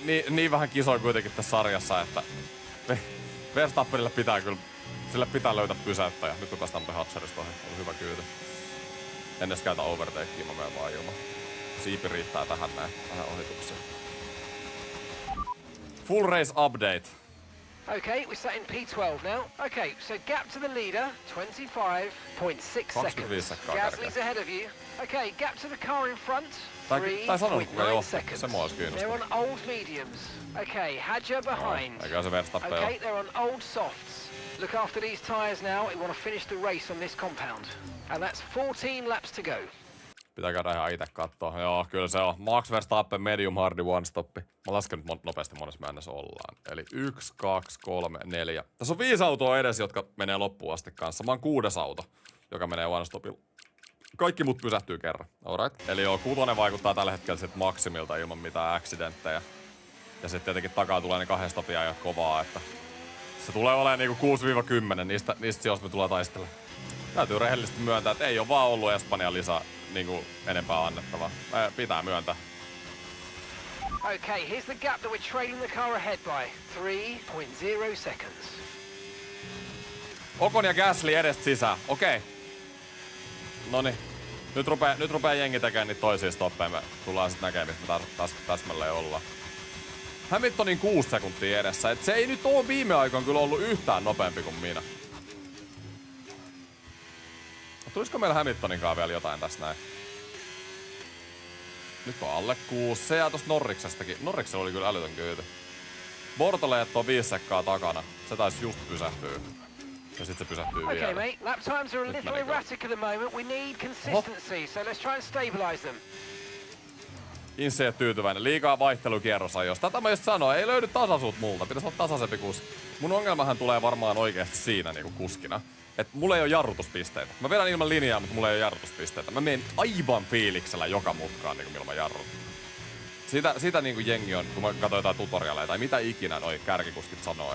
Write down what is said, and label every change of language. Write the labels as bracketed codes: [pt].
[fi] Niin vähän kisoi kuitenkin tässä sarjassa, että Verstappenille pitää kyllä, sille pitää löytää pysäyttäjä. Nyt kun päästään Hatcherista ohi, oli hyvä kyyti. En edes käytä overtakea, mä menen vaan ilman. Siipi riittää tähän ohitukseen. [en] Full race update. Okay, we're set in P12 now. Okay, so gap to the leader, 25.6 seconds. Gasly's ahead of you. Okay, gap to the car in front, 3.9 seconds. They're on old mediums. Okay, Hadja behind. Okay, they're on old softs. Look after these tyres now. We want to finish the race on this compound. And that's 14 laps to go. [fi] Pitää käydä ihan ite kattoo. Joo, kyllä se on. Max Verstappen medium hardi one stoppi. Mä lasken nyt nopeasti monessa mennessä ollaan. Eli 1, 2, 3, 4. Tässä on 5 autoa edes, jotka menee loppuun asti kanssa. Mä oon 6. auto, joka menee one stopilla. Kaikki mut pysähtyy kerran. Alright. Eli joo, 6 vaikuttaa tällä hetkellä sit maksimilta ilman mitään accidenttejä. Ja sitten tietenkin takaa tulee ne 2 stopia ja kovaa, että se tulee olemaan niinku 6-10. Niistä sijoista me tullaan taistelemaan. Täytyy rehellisesti myöntää, että ei ole vaan ollut Espanjan lisää niinku enempää annettavaa. Pitää myöntää. [en] Okay, here's the gap that we're trailing the car ahead by. 3.0 seconds. [fi] Ocon ja Gasly edestä sisään. Okei. Noniin. Nyt rupee jengi tekemään niitä toisia stoppeja. Me tullaan sit näkemään, missä me täsmälleen ollaan. Hamiltonin 6 sekuntia edessä. Et se ei nyt oo viime aikoina kyllä ollut yhtään nopeampi kuin minä. Tulisiko meillä Hamiltoninkaan vielä jotain tässä näin? Nyt on alle 6. Se jää tosta Norriksestakin. Norriksella oli kyllä älytön kyyti. Bortoleet on 5 sekkaa takana. Se taisi just pysähtyä. Ja sit se pysähtyy vielä. [en] Okay, mate. Lap times are a little erratic at the moment. We need consistency, so let's try and stabilize them. [fi] Inse ei tyytyväinen. Liikaa vaihtelukierrosajoista. Tätä mä just sanoin. Ei löydy tasaisuutta multa. Pitäis olla tasaisempi kuski. Mun ongelmahan tulee varmaan oikeesti siinä niinku kuskina. Et mulla ei oo jarrutuspisteitä. Mä vedän ilman linjaa, mutta mulla ei oo jarrutuspisteitä. Mä menen aivan fiiliksellä joka mutkaan niinku ilman jarrut. Sitä niinku jengi on, kun mä katsoin jotain tutorialeja tai mitä ikinä noi kärkikuskit sanoo.